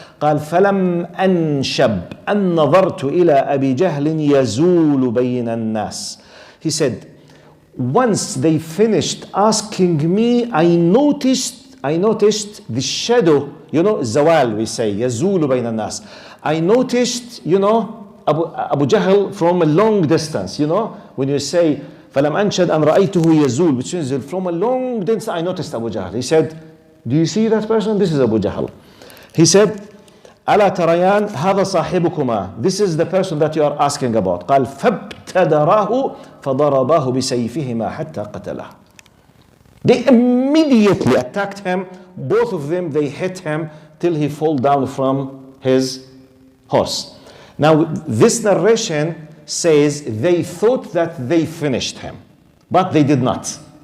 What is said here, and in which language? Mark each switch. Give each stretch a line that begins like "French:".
Arabic: قال فلم أنشب أن نظرت إلى أبي جهل يزول بين الناس.
English: He said, once they finished asking me, I noticed the shadow, zawal we say, yazulu bayna nas. I noticed, Abu Jahl from a long distance, when you say,
Arabic: فَلَمْ أَنْشَدْ أَنْ رَأَيْتُهُ يَزُول,
English: which means from a long distance I noticed Abu Jahl. He said, do you see that person? This is Abu Jahl. He said,
Arabic: أَلَا تَرَيَانْ هَذَا صَاحِبُكُمَا.
English: This is the person that you are asking about.
Arabic: قال فَابْتَدَرَاهُ فَضَرَبَاهُ بِسَيْفِهِمَا حَتَّى قَتَلَهُ.
English: They immediately attacked him. Both of them, they hit him till he fell down from his horse. Now, this narration says they thought that they finished him, but they did not.